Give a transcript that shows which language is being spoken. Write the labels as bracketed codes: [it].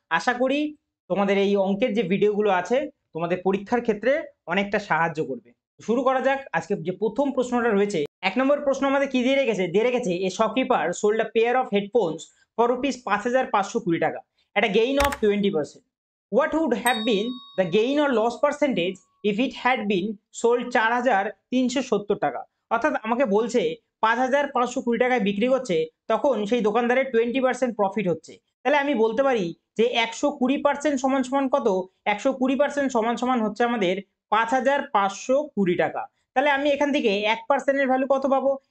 [bn] আশা করি তোমাদের এই অঙ্কের যে ভিডিওগুলো আছে তোমাদের পরীক্ষার ক্ষেত্রে অনেকটা সাহায্য করবে। শুরু করা যাক। আজকে যে প্রথম প্রশ্নটা রয়েছে, 1 নম্বর প্রশ্ন আমাদের কি দিয়ে রেখেছে [en] A shopkeeper sold a pair of headphones for ₹5,520 taka at a gain of 20%. What would have been the gain or loss percentage if it had been sold 4,370 taka? [bn] অর্থাৎ আমাকে বলছে 5,520 টাকায় বিক্রি করছে, তখন সেই দোকানদারের 20% প্রফিট হচ্ছে। তাহলে আমি বলতে পারি যে 120% সমান সমান কত? 120% সমান সমান হচ্ছে আমাদের 5,520 টাকা। তাহলে আমি এখান থেকে 1%-এর ভ্যালু কত পাবো?